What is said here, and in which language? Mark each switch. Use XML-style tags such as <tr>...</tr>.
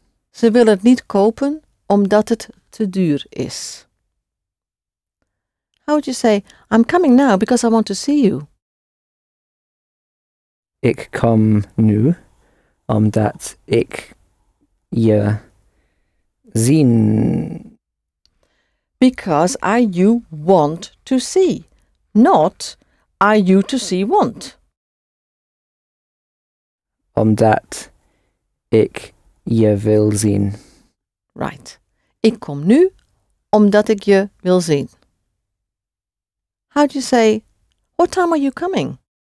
<nl>Ze wil het niet kopen omdat het te duur is.</nl> <en>How would you say, I'm coming now because I want to see you?</en> <nl>Ik kom nu omdat ik je zien.</nl> <en>Because you want to see, not you to see want.</en> <nl>Omdat ik je wil zien.</nl> <en>Right.</en> <nl>Ik kom nu omdat ik je wil zien.</nl> <en>How do you say, what time are you coming?</en>